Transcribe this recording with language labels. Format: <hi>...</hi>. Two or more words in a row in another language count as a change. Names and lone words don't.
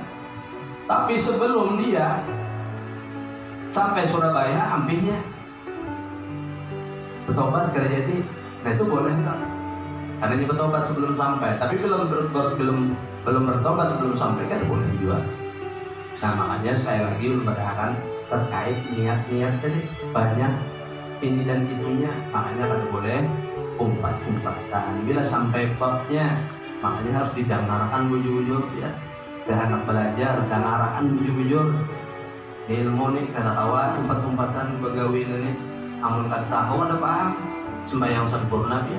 <id>Tapi sebelum dia sampai Surabaya, hampirnya bertobat kada jadi. Nah itu boleh enggak? Karena ini bertobat sebelum sampai, tapi belum bertobat sebelum sampai kan boleh juga. Nah makanya saya lagi memperhatikan terkait niat-niat tadi banyak ini dan itunya, makanya kan boleh umpat-umpatan. Bila sampai babnya, makanya harus didengarkan bujur-bujur ya. Biar anak belajar, dengarkan bujur-bujur.</id> <bjn>Ilmu nih kada tahu umpat-umpatan begawi ini. Amun kada tahu ada paham, sembahyang sempurna ya.</bjn>